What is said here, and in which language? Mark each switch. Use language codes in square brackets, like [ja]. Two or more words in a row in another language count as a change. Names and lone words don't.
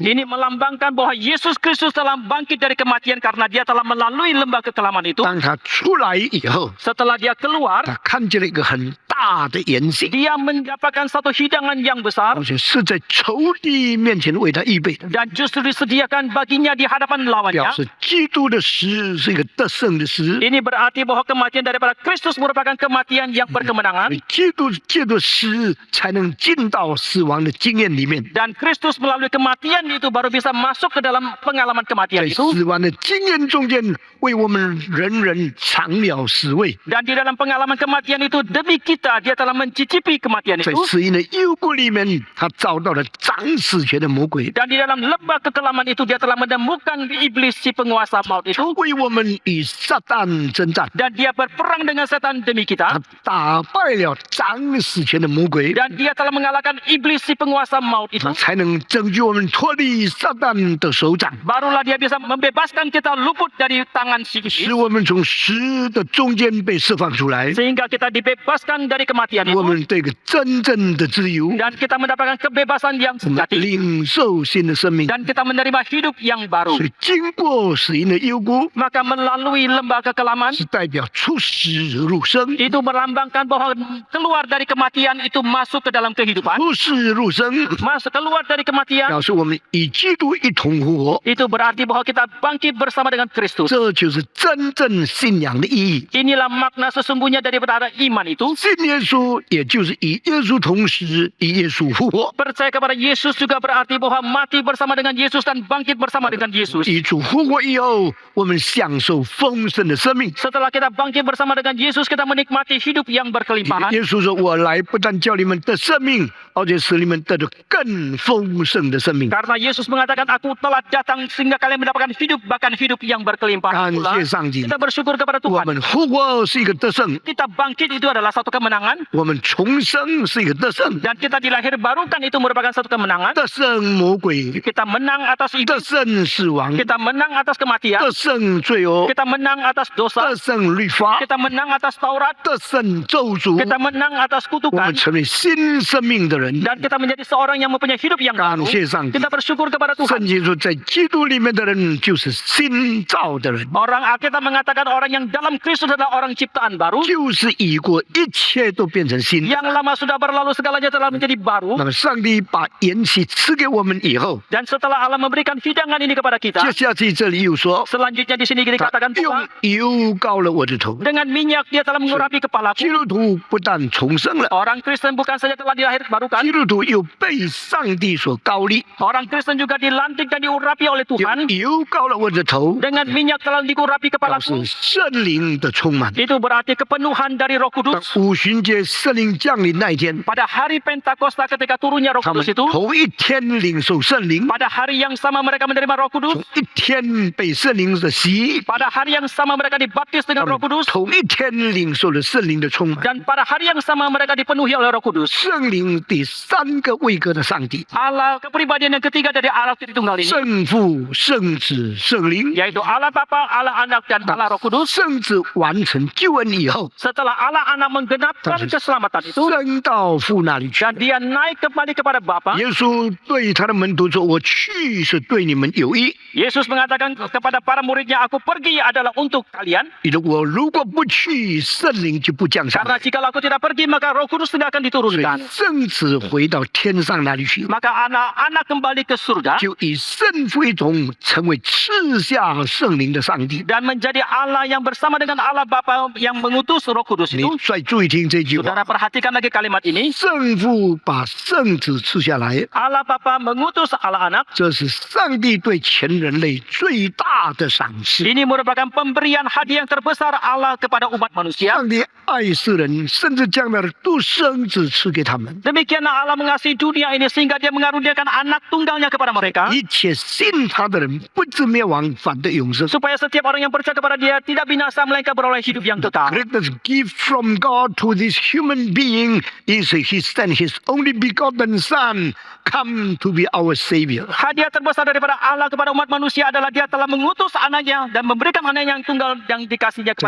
[id] ini melambangkan bahwa Yesus Kristus telah bangkit dari kematian karena dia telah melalui lembah kekelaman itu. [zh] 当他出来以后， [id] Setelah dia keluar, [zh] 他看见了一个很大的筵席， [id] dia mendapatkan satu hidangan yang besar [zh] 而且是在仇敌面前为他预备的， [id] dan justru disediakan baginya di hadapan [zh] 表 [id] lawannya. [zh] 示基督的死是一个得胜的死。 [id] Ini berarti bahwa kematian daripada Kristus merupakan kematian yang berkemenangan [zh] 基督借着死才能进到死亡的经验里面， [id] dan Kristus melalui kematian itu baru bisa masuk ke dalam pengalaman [zh] 在 [id] kematian itu [zh] 死亡的经验中间，为我们人人尝了死味。 [id] dan di dalam pengalaman kematian itu demi kita dia telah mencicipi kematian [zh] 在 [id] itu [zh] 死荫的幽谷里面，他找到了掌死权的魔鬼， [id] dan di dalam lembah kekelaman itu dia telah menemukan iblis si penguasa maut itu [zh] 为我们与撒旦征战。 [id] dan dia berperang dengan setan demi [zh] 他 [id] kita [zh] 打败了掌死权的魔鬼， [id] dan dia telah mengalahkan iblis si penguasa maut itu [zh] 他才能拯救我们脱离撒旦的手掌， [id] barulah dia bisa membebaskan kita luput dari tangan si [zh] 使 [id] iblis [zh] 我们从死的中间被释放出来， [id] sehingga kita dibebaskan dari kematian [zh] 我 [id] itu [zh] 们这个真正的自由， [id] dan kita mendapatkan kebebasan yang [zh] 我们 [id] sejati [zh] 领受新的生命。 [id] dan kita menerima hidup yang baru. [zh] 所以经过死荫的幽谷， [id] Maka melalui lembah kekelaman [zh] 是代表出死入生， [id] itu melambangkan bahwa keluar dari kematian itu masuk ke dalam kehidupan. [zh] 出死入生， [id] Masuk keluar dari kematian [zh] 表示我们与基督一同复活。 [id] itu berarti bahwa kita bangkit bersama dengan Kristus. [zh] 这就是真正信仰的意义。 [id] Inilah makna sesungguhnya daripada iman itu. [zh] 信耶稣，也就是与耶稣同时，与耶稣复活。 [id] Percaya kepada Yesus juga berarti bahwa mati bersama dengan Yesus dan bangkit bersama dengan Yesus. [zh] 与主复活以后，我们享受丰盛的生命。 [id] Setelah kita bangkit bersama dengan Yesus, kita menikmati hidup yang berkelimpahan. [zh] 耶稣说：“我来不但叫你们得生命，而且使你们得着更丰盛的生命。” [id] Karena Yesus mengatakan, aku telah datang sehingga kalian mendapatkan hidup, bahkan hidup yang berkelimpahan [zh] 感 [id] pula. [zh] 谢上帝， [id] Kita bersyukur kepada [zh] 我 [id] Tuhan. [zh] 们复活是一个得胜， [id] Kita bangkit itu adalah satu kemenangan. [zh] 我们重生是一个得胜， [id] Dan kita dilahir barukan itu merupakan satu kemenangan. [zh] 得胜魔鬼， [id] Kita menang atas [zh] 得 [id] iblis. [zh] 胜死亡， [id] Kita menang atas kematian. [zh] 得胜罪恶， [id] Kita menang atas dosa. [zh] 得胜律法， [id] Kita menang atas Taurat. [zh] 得胜咒诅。 [id] Kita menang atas [zh] 我 [id] kutukan. [zh] 们成为新生命的人。 [id] Dan kita menjadi seorang yang mempunyai hidup yang [zh] 感 [id] baru. [zh] 谢上帝， [id] Kita bersyukur kepada [zh] 圣 [id] Tuhan. [zh] 经说，在基督里面的人就是新造的人， [id] Orang Alkitab mengatakan orang yang dalam Kristus adalah orang ciptaan baru. [zh] 就是已过，一切都变成新。 [id] Yang lama sudah berlalu, segalanya telah menjadi baru. [zh] 那么，上帝把筵席赐给我们以后， [id] Dan setelah Allah memberikan hidangan ini kepada kita, [zh] 接下去这里又说， [id] selanjutnya di sini [zh] 他 [id] dikatakan [zh] 用 [id] pula, [zh] 油膏了我的头。 [id] dengan minyak dia telah mengurapi [zh] 基 [id] kepalaku. [zh] 督徒不但重生了， [id] Orang Kristen bukan saja telah dilahir barukan, [zh] 基督徒又被上帝所膏立， [id] orang Kristen juga dilantik dan diurapi oleh [zh] 又 [id] Tuhan. [zh] 油膏了我的头， [id] Dengan minyak telah diurapi [zh] 表示 [id] kepalaku. [zh] 圣灵的充满。 [id] Itu berarti kepenuhan dari Roh [zh] 当 [id] Kudus. [zh] 五旬节圣灵降临那一天， [id] Pada hari Pentakosta ketika turunnya Roh [zh] 他们 [id] Kudus itu, [zh] 头一天领受圣灵， [id] pada hari yang sama mereka menerima Roh [zh] 从 [id] Kudus. [zh] 一天被圣灵的洗， [id] Pada hari yang sama mereka dibaptis [zh] 他 [id] dengan [zh] 们 [id] Roh Kudus. [zh] 同一天领受了圣灵的充满。 [id] Dan pada hari yang sama mereka dipenuhi oleh Roh Kudus. [zh] 圣灵第三个位格的上帝， [id] Allah kepribadian yang ketiga dari Allah Tritunggal ini, [zh] 圣父、圣子、圣灵。 [id] yaitu Allah Bapa, Allah Anak, dan Allah Roh Kudus. [zh] 圣子完成救恩以后， [id] Setelah Allah Anak menggenapi mendapatkan keselamatan itu [zh] 升到父那里去 [id] dan dia naik kembali kepada Bapa. [zh] 耶稣对他的门徒说：“我去是对你们有益， [id] Yesus mengatakan kepada para muridnya, aku pergi adalah untuk kalian. [zh] 因为我如果不去，圣灵就不降下 [id] Karena [zh] 来。 [id] jika aku tidak pergi, maka Roh Kudus tidak akan [zh] 所以 [id] diturunkan. [zh] 圣子回到天上那里去， [id] Maka anak-anak kembali ke surga [zh] 就以圣父一同成为赐下圣灵的上帝。 [id] dan menjadi Allah yang bersama dengan Allah Bapa yang mengutus Roh Kudus [zh] 你 [id] itu. [zh] 再注意听这句话： [id] Saudara perhatikan lagi kalimat ini. [zh] 圣父把圣子赐下来， [id] Allah Bapa mengutus Allah Anak. [zh] 这是上帝对全人类最大的赏赐。 [id] Ini merupakan pemberian hadiah yang terbesar Allah kepada umat manusia. [zh] 上帝爱世人，甚至将他的独生子赐给他们。 [id] Demikianlah Allah mengasihi dunia ini sehingga dia mengaruniakan anak tunggalnya kepada mereka. [zh] 一切信他的人不至灭亡，反得永生。 [id] Supaya setiap orang yang percaya kepada dia tidak binasa melainkan beroleh hidup yang kekal. [en] Greatest gift from God to this human being is He sent His only begotten Son come to be our Savior. [id] Hadiah terbesar daripada Allah kepada umat manusia adalah dia telah mengutus anaknya dan memberikan anaknya yang tunggal yang dikasihnya kepada